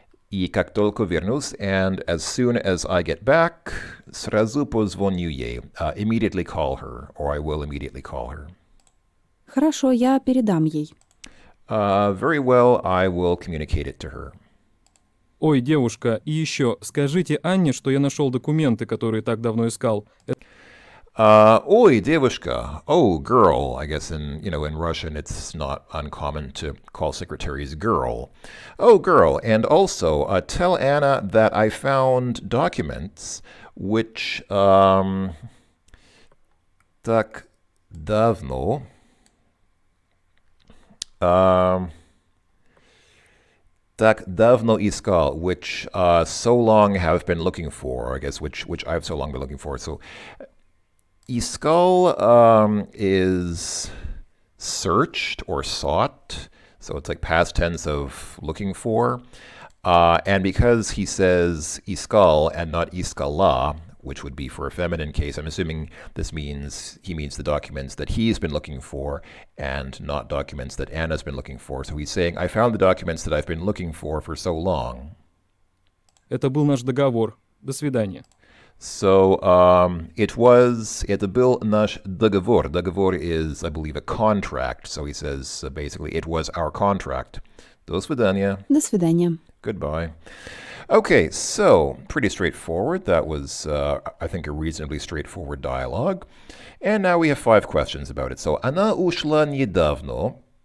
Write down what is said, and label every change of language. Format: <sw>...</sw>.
<ru>И как только вернусь,</ru> <en>and as soon as I get back,</en> <ru>сразу позвоню ей.</ru> <en>Immediately call her, or I will immediately call her.</en> <ru>Хорошо, я передам ей.</ru> <en>Very well, I will communicate it to her.</en> <ru>Ой, девушка, и еще, скажите Анне, что я нашел документы, которые так давно искал. Ой, девушка.</ru> <en>Oh, girl. I guess in Russian it's not uncommon to call secretaries girl. Oh, girl. And also, tell Anna that I found documents which</en> <ru>так давно так давно искал,</ru> <en>which so long have been looking for, I guess, which I've so long been looking for. So искал is searched or sought. So it's like past tense of looking for. And because he says искал and not</en> <ru>искала,</ru> <en>which would be for a feminine case, I'm assuming this means he means the documents that he's been looking for and not documents that Anna's been looking for. So he's saying, I found the documents that I've been looking for so long.</en> <ru>Это был наш договор. До свидания. So это был наш договор.</ru> <en>Договор is, I believe, a contract. So he says, basically, it was our contract.</en> <ru>До свидания. До свидания.</ru> <en>Goodbye. Okay, so pretty straightforward. That was, I think, a reasonably straightforward dialogue. And now we have 5 questions about it.</en> <ru>So, она ушла недавно.</ru>